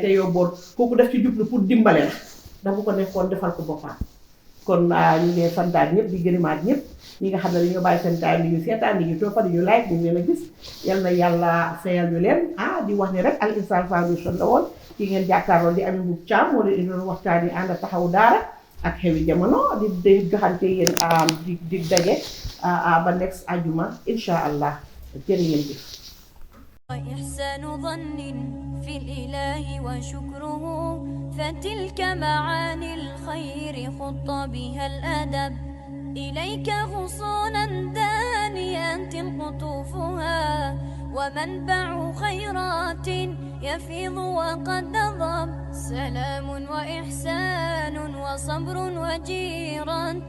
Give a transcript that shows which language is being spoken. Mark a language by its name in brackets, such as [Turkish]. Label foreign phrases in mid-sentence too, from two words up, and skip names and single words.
[Wolof] yow boor kooku def ci jublu pour dimbale la dafa ko nekkoon defal ko boppam kon ñu ngi santaat ñëpp di gërëmaat ñëpp ñi nga xam ne dañoo bàyyi seen time di ñu seetaan di ñu toppa di ñu like ñu leen a gis yal na yàlla fayal ñu leen di wax ni rek Al Insaan Foundation la woon ki ngeen jàkkaarloo di Ami Mbub Caam moo leen doon waxtaan yi ànd taxawu daara ak xewi jamono di joxante yéen di daje ba next ajuma [Arabic] إن شاء الله [Wolof] jërë ngeen jëf [Arabic] وإحسان ظن في الإله وشكره فتلك معاني الخير خط بها الأدب إليك غصونا دانيات قطوفها ومنبع خيرات يفيض وقد ضب سلام وإحسان وصبر وجيرة